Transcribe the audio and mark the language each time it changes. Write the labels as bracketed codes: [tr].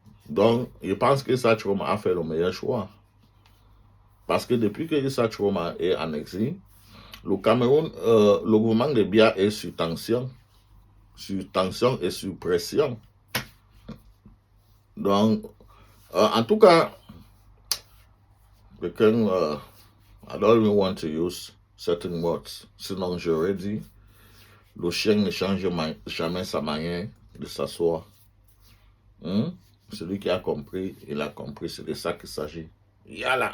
[fr] Donc, je pense que Issa Chourouma a fait le meilleur choix. Parce que depuis que Issa Chourouma est en exil, le Cameroun, le gouvernement de Biya est sur tension et sur pression. Donc, en tout cas, [en] I don't even want to use certain words. [fr] Sinon, j'aurais dit, le chien ne change jamais sa manière de s'asseoir. Celui qui a compris, il a compris. C'est de ça qu'il s'agit. Yala!